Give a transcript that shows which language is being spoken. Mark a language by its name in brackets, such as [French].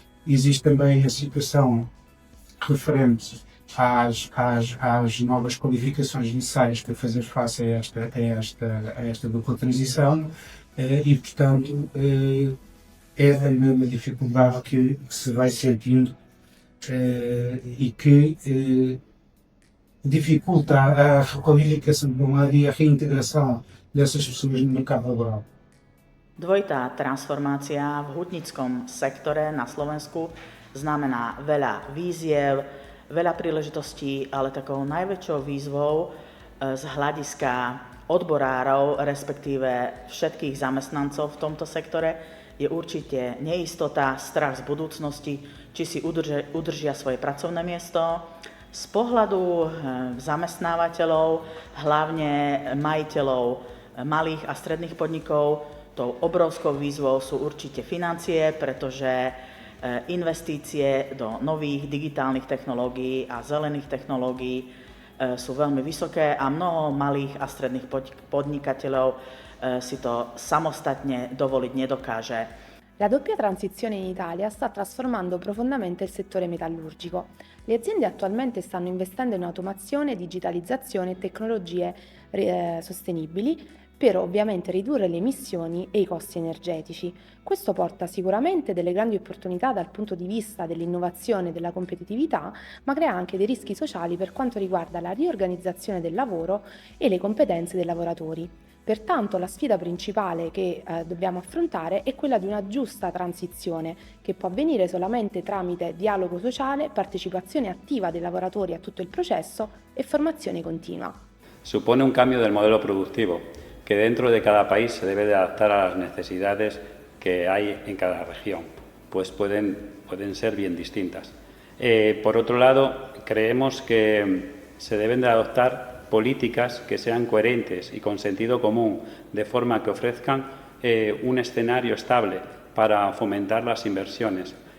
[Portuguese] Existe também a situação referente às novas qualificações necessárias para fazer face a esta dupla transição e, portanto, é a mesma dificuldade que se vai sentindo e que dificulta a requalificação de um lado e a reintegração dessas pessoas no mercado laboral. [Slovak] Dvojitá transformácia v hutnickom sektore na Slovensku znamená veľa víziev, veľa príležitostí, ale takou najväčšou výzvou z hľadiska odborárov, respektíve všetkých zamestnancov v tomto sektore, je určite neistota, strach z budúcnosti, či si udržia svoje pracovné miesto. Z pohľadu zamestnávateľov, hlavne majiteľov malých a stredných podnikov, tou obrovskou výzvou sú určite financie, pretože investície do nových digitálnych technológií a zelených technológií sú veľmi vysoké a mnoho malých a stredných podnikateľov si to samostatne dovoliť nedokáže. [Italian] La doppia transizione in Italia sta trasformando profondamente il settore metallurgico. Le aziende attualmente stanno investendo in automazione, digitalizzazione e tecnologie sostenibili per ovviamente ridurre le emissioni e i costi energetici. Questo porta sicuramente delle grandi opportunità dal punto di vista dell'innovazione e della competitività, ma crea anche dei rischi sociali per quanto riguarda la riorganizzazione del lavoro e le competenze dei lavoratori. Pertanto la sfida principale che dobbiamo affrontare è quella di una giusta transizione, che può avvenire solamente tramite dialogo sociale, partecipazione attiva dei lavoratori a tutto il processo e formazione continua. [Spanish] Supone un cambio del modelo productivo, que dentro de cada país se debe de adaptar a las necesidades que hay en cada región, pues pueden ser bien distintas. Por otro lado, creemos que se deben de adoptar políticas que sean coherentes y con sentido común, de forma que ofrezcan un escenario estable para fomentar las inversiones.